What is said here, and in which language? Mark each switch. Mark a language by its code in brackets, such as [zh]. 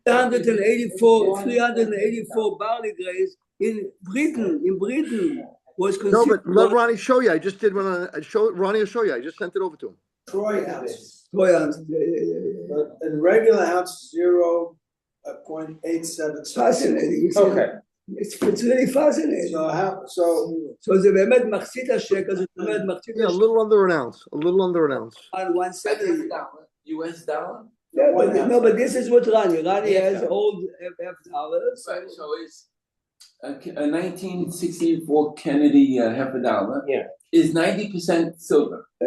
[en] 384 barley grains in Britain was considered. No, but let Ronnie show you. I just did one on Ronnie will show you. I just sent it over to him. Troy ounces. Troy ounces. Yeah. But in regular ounce, 0.87. Fascinating. Okay. It's really fascinating. So [he] זה באמת מחצית השקל, זאת אומרת מחצית [en] Yeah, a little under an ounce. A little under an ounce. on 170. US dollar? Yeah, but this is what Rani has old F dollars. Right, so it's a 1964 Kennedy half a dollar. Yeah. Is 90% silver.